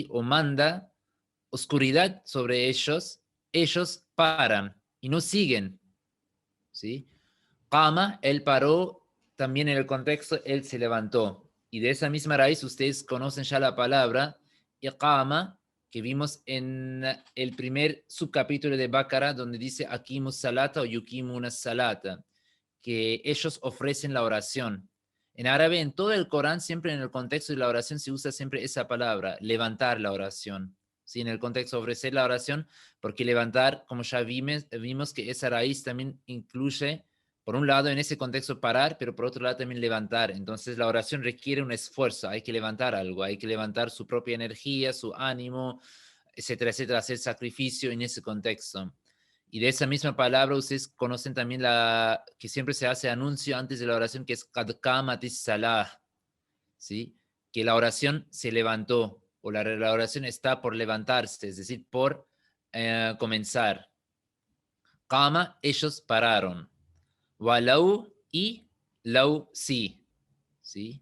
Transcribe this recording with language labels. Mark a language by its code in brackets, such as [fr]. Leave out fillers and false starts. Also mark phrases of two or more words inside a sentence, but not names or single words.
[es] O manda oscuridad sobre ellos paran y no siguen, ¿sí? Qama, él paró, también en el contexto, él se levantó. Y de esa misma raíz ustedes conocen ya la palabra iqama, que vimos en el primer subcapítulo de Baqara, donde dice [ar] أقيموا الصلاة [es] o [ar] يقيمون الصلاة, [es] que ellos ofrecen la oración. En árabe, en todo el Corán, siempre en el contexto de la oración se usa siempre esa palabra, levantar la oración. Sí, en el contexto de ofrecer la oración, porque levantar, como ya vimos que esa raíz también incluye, por un lado, en ese contexto parar, pero por otro lado también levantar. Entonces la oración requiere un esfuerzo, hay que levantar algo, hay que levantar su propia energía, su ánimo, etcétera, etcétera, hacer sacrificio en ese contexto. Y de esa misma palabra ustedes conocen también la que siempre se hace anuncio antes de la oración, que es [ar] قد قامت الصلاة, [es] ¿sí? Que la oración se levantó, o la oración está por levantarse, es decir, por comenzar. Qama, ellos pararon. Walau, y lau, sí, ¿sí?